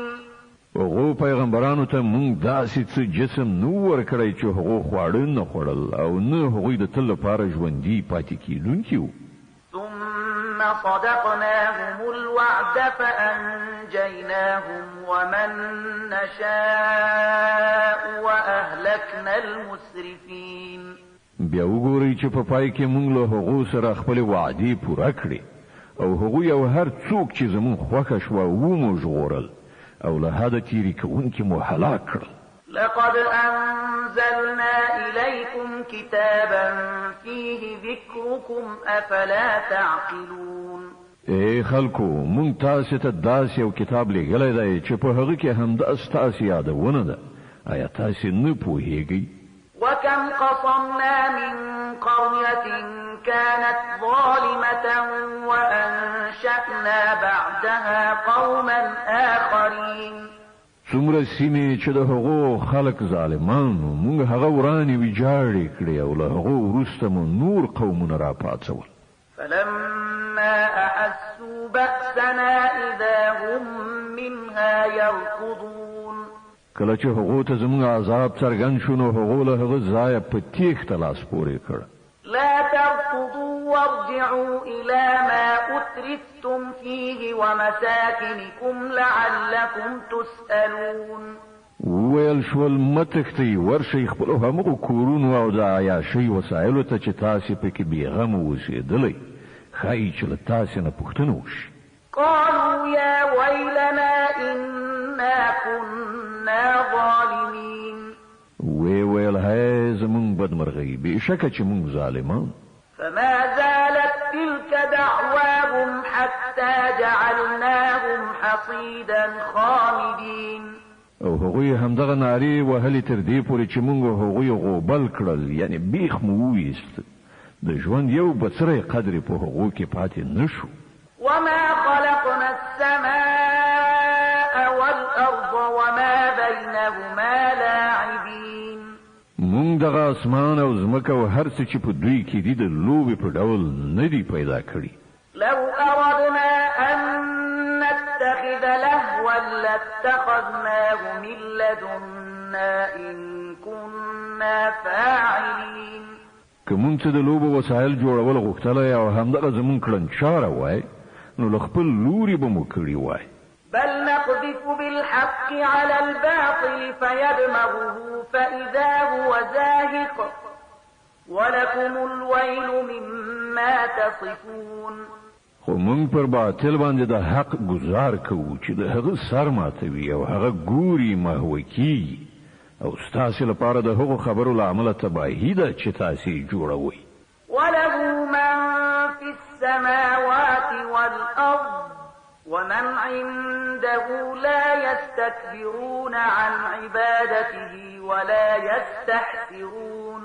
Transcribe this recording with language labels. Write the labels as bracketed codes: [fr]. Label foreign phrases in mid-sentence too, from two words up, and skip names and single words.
[ps] هغو پیغمبرانو ته موږ داسې څه جسم نه ورکړی چې هغو خواړه نه خوړل او نه هغوی د تل لپاره ژوندي پاتې کېدونکي وو. [ar] ثم صدقناهم الوعد فأنجيناهم ومن نشاء وأهلكنا المسرفين. [ps] بیا وګورئ چې په پای کې موږ له هغو سره خپلې وعدې پوره کړې او هغوی او هر څوک چې زموږ خوښه شوه ومو ژغورل او له حده تیرې کوونکي مو هلاک کړل. [ar] لقد أنزلنا إليكم كتابا فيه ذكركم أفلا تعقلون. [ps] ای خلکو مونږ تاسې ته داسې یو کتاب لیږلی دی چې په هغه کې همدا ستاسې یادونه ده. آیا تاسې نه پوهیږئ؟ [ar] وكم قصمنا من قرية كانت ظالمة وأنشأنا بعدها قوما آخرين [ps] څومره سیمې چې د هغو خلق ظالمانو موږ هغه ورانې ویجاړې کړې او له هغو وروسته مو نور قومونه راپاڅول [ar] فلما أحسوا بأسنا إذا هم منها يركضون [ps] کله چې هغو ته زموږ عذاب څرګند شو نو هغو له هغه ځایه په تیښته لاس پورې کړ [ar] لا تركضوا وارجعوا إلى ما أترفتم فيه ومساكنكم لعلكم تسألون [ps] وویل شول متښتئ ورشئ خپلو همغو کورونو او د عیاشۍ وسایلو ته چې تاسې پکې بېغمه اوسېدلی ښایي چې له تاسې نه پوښتنه وشي [ar] قالوا يا ويلنا إنا كنا ظالمين [ps] ویل هی زمونږ بدمرغۍ بېشکه چې مونږ ظالمان [ar] فما زالت تلك دعواهم حتى جعلناهم حصيدا خامدين [ps] او هغوی همدغه نارې وهلې تر دې پورې چې مونږ هغوی غوبل کړل یعنی بیخ مو وویست د ژوند یو بڅری قدر په هغو کې پاتې نشو [ar] وما خلقنا السماء والأرض وما بينهما لاعبين [ps] مونږ دغه اسمان او ځمکه او هر څه چې په دوی کې دي د لوبې په ډول نه دي پیدا کړي [ar] لو أردنا أن نتخذ لهوا لاتخذناه من لدنا إن كنا فاعلين [ps] که مونږ څه د لوبو وسایل جوړول غوښتلی او همدغه زمونږ کړنچاره وای نو له خپل لوري به مو کړي وای [ar] بل نقذف بالحق على الباطل فيدمغه فإذا هو زاهق ولكم الويل مما تصفون [ps] خو مونږ پر باطل باندې د حق گزار کوو چې د هغه سر ماتوي او هغه ګوري محوه کیږي او ستاسې لپاره د هغو خبرو له امله تباهي ده چې تاسې جوړوئ [ar] وله من في السماوات والأرض ومن عنده لا يستكبرون عن عبادته ولا يستحسرون